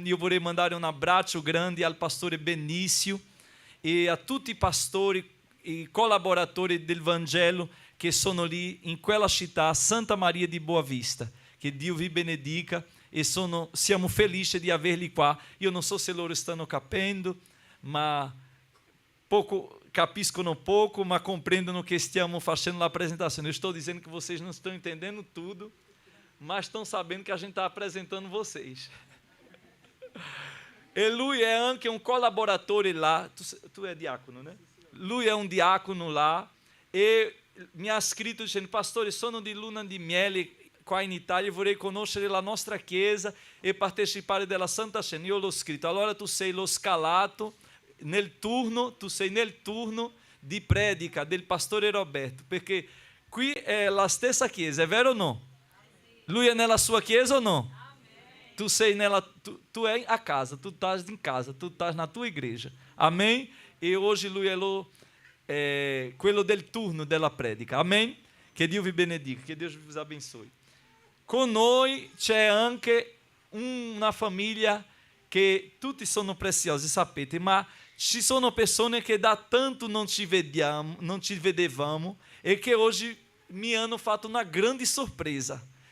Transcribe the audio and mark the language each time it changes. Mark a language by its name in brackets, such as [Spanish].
[Italian] Io vorrei mandare un abbraccio grande al pastore Benício e a tutti i pastori e collaboratori del Vangelo che sono lì in quella città, Santa Maria di Boa Vista. Che Dio vi benedica e siamo felici di averli qua. Io non so se loro stanno capendo, ma capiscono pouco, ma comprendono che stiamo facendo la apresentazione. [Portuguese] Eu estou dizendo que vocês não estão entendendo tudo, mas estão sabendo que a gente está apresentando vocês. [Italian] E lui è anche un collaboratore là. Tu è diacono, né? Lui è un diacono là e mi ha scritto dicendo: pastore, sono di luna di miele qua in Italia, vorrei conoscere la nostra chiesa e partecipare della Santa Cena. Io l'ho scritto: allora tu sei lo scalato tu sei nel turno di predica del pastore Roberto, perché qui è la stessa chiesa, è vero o no? Lui è nella sua chiesa o no? Tu sei [Portuguese] tu é a casa, tu estás em casa, tu estás na tua igreja. Amém? E hoje [Italian] lui è quello del turno della predica. Amém? Che Dio vi benedica, che Dio vi abençoe. Con noi c'è anche una famiglia che tutti sono preziosi, sapete, ma ci sono persone che da tanto non ci vedevamo e che oggi mi hanno fatto una grande sorpresa.